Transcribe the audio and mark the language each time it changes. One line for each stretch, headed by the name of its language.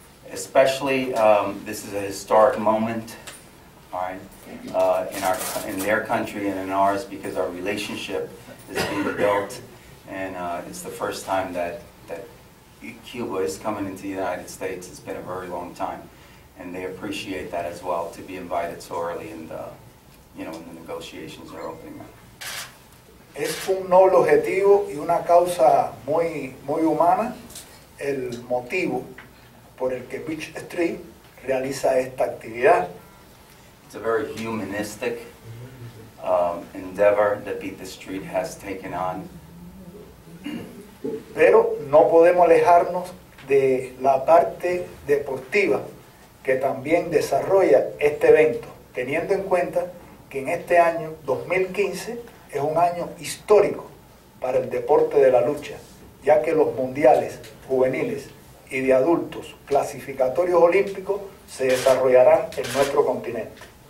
English: Especially, this is a historic moment, all right, in their country and in ours, because our relationship is being built, and it's the first time that Cuba is coming into the United States. It's been a very long time, and they appreciate that as well, to be invited so early in the, when the negotiations are opening up.
Spanish: Es un noble objetivo y una causa muy humana el motivo por el que Beat Street realiza esta actividad.
English: It's a very humanistic endeavor that Beat the Street has taken on.
Spanish: Pero no podemos alejarnos de la parte deportiva que también desarrolla este evento, teniendo en cuenta que en este año 2015 es un año histórico para el deporte de la lucha, ya que los mundiales juveniles y de adultos clasificatorios olímpicos se desarrollarán en nuestro continente.